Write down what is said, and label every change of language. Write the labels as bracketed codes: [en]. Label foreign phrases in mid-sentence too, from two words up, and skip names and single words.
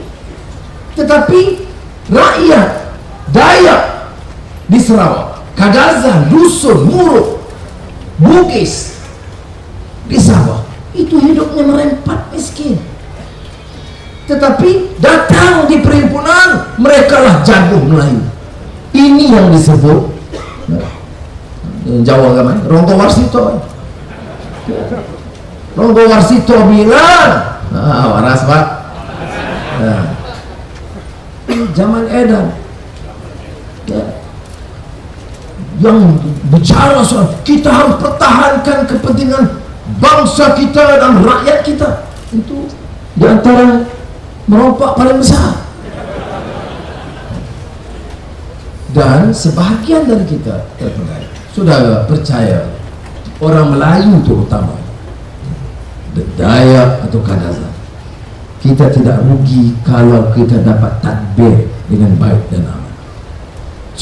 [ms] Tetapi rakyat Dayak di Sarawak, Kadazan, Dusun, Muruk, Bugis di Sabah, itu hidupnya merempat miskin. Tetapi datang di perhimpunan, mereka lah jago Melayu. Ini yang disebut Jawa agama Ronggo Warsito. Ronggo Warsito bilang, waras pak. Zaman edan yang bicara soal kita harus pertahankan kepentingan bangsa kita dan rakyat kita, itu di antara merompak paling besar. Dan sebahagian dari kita sudah percaya orang Melayu terutama Dayak atau Kadazan, kita tidak rugi kalau kita dapat tadbir dengan baik dan aman.